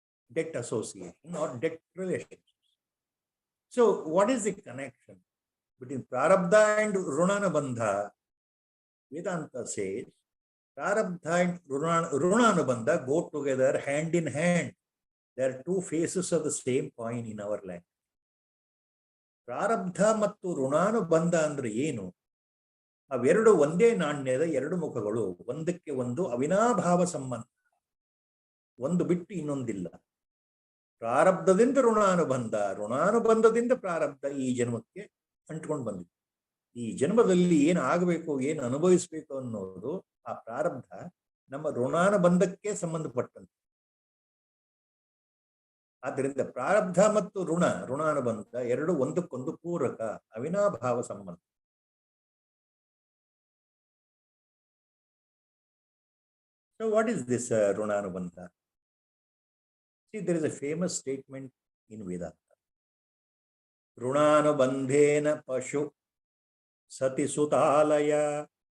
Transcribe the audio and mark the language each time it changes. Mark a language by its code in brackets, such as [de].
[en] Debt association or debt relationships. So what is the connection between Prarabdha and Runanubandha? Vedanta says Prarabdha and Runanubandha go together hand in hand. There are two faces of the same coin in our language. [kn] ಪ್ರಾರಬ್ಧ ಮತ್ತು ಋಣಾನುಬಂಧ ಅಂದ್ರೆ ಏನು? ಅವೆರಡು ಒಂದೇ ನಾಣ್ಯದ ಎರಡು ಮುಖಗಳು, ಒಂದಕ್ಕೆ ಒಂದು ಅವಿನಾಭಾವ ಸಂಬಂಧ, ಒಂದು ಬಿಟ್ಟು ಇನ್ನೊಂದಿಲ್ಲ. ಪ್ರಾರಬ್ಧದಿಂದ ಋಣಾನುಬಂಧ, ಋಣಾನುಬಂಧದಿಂದ ಪ್ರಾರಬ್ಧ ಈ ಜನ್ಮಕ್ಕೆ ಅಂಟ್ಕೊಂಡು ಬಂದಿದೆ. ಈ ಜನ್ಮದಲ್ಲಿ ಏನು ಆಗಬೇಕು, ಏನು ಅನುಭವಿಸಬೇಕು ಅನ್ನೋದು ಆ ಪ್ರಾರಬ್ಧ ನಮ್ಮ ಋಣಾನುಬಂಧಕ್ಕೆ ಸಂಬಂಧಪಟ್ಟಂತೆ. ಆದ್ದರಿಂದ ಪ್ರಾರಬ್ಧ ಮತ್ತು ಋಣಾನುಬಂಧ ಎರಡು ಒಂದಕ್ಕೊಂದು ಪೂರಕ ಅವಿನಾಭಾವ ಸಂಬಂಧ. [en] So what is this Runanubandha? See, there is a famous statement in Vedanta. [sa] Runanubandhena pashu sati sutalaya.